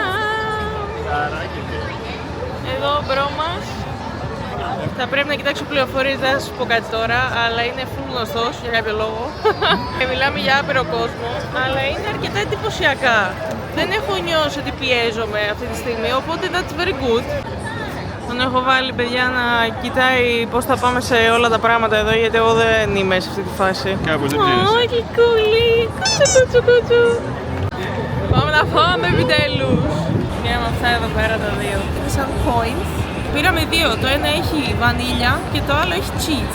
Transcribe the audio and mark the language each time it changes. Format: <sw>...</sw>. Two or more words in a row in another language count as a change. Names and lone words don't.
<el>Εδώ μπρο μας. Θα πρέπει να κοιτάξω πληροφορίες, δεν θα σας πω κάτι τώρα, αλλά είναι full γνωστός για κάποιο λόγο. Και μιλάμε για άπειρο κόσμο, αλλά είναι αρκετά εντυπωσιακά. Δεν έχω νιώσει ότι πιέζομαι αυτή τη στιγμή, οπότε</el> <en>that's very good.</en> <el>Τον έχω βάλει παιδιά να κοιτάει πώς θα πάμε σε όλα τα πράγματα εδώ, γιατί εγώ δεν είμαι σε αυτή τη φάση. Κάπως δεν ψήνεσαι. Ω, γλυκούλη, κουτσου. Πάμε να φάμε επιτέλους. Πήραμε αυτά εδώ πέρα τα δύο. Είναι σαν coins. Πήραμε δύο. Το ένα έχει βανίλια και το άλλο έχει cheese.</el>